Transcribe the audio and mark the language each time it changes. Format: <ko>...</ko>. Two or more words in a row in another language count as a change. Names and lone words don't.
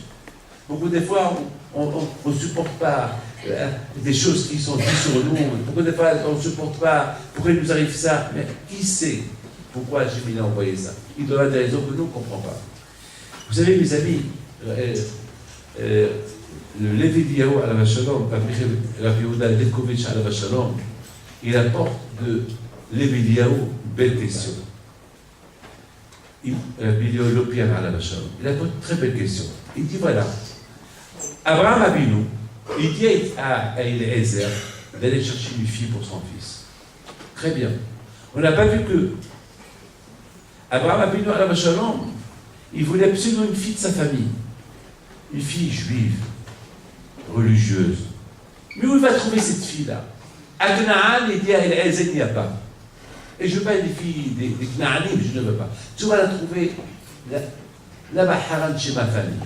<fr>Beaucoup des fois, on ne supporte pas des choses qui sont dites sur nous. Pourquoi des fois on ne supporte pas? Pourquoi il nous arrive ça? Mais qui sait pourquoi Hachem a envoyé ça? Il doit avoir des raisons que nous ne comprenons pas. Vous savez, mes amis, le Levi Eliyahu</fr> <he>עליו השלום,</he> <fr>Rabbi Yehuda Levkovitch</fr> <he>עליו השלום,</he> <fr>il apporte de Levi Eliyahu une belle question. Rabbi Eliyahu Lopian</fr> <he>עליו השלום,</he> <fr>il apporte une très belle question. Il dit voilà, Abraham Avinu, Il dit à Eliezer d'aller chercher une fille pour son fils. Très bien. On n'a pas vu que Abraham Avinu</fr> <he>עליו השלום,</he> <fr>il voulait absolument une fille de sa famille. Une fille juive, religieuse. Mais où il va trouver cette fille-là? À Canaan, il dit à Eliezer, il n'y a pas. Et je ne veux pas des filles, des Canaanim, je ne veux pas. Tu vas la trouver là-bas, Haran, chez ma famille.</fr>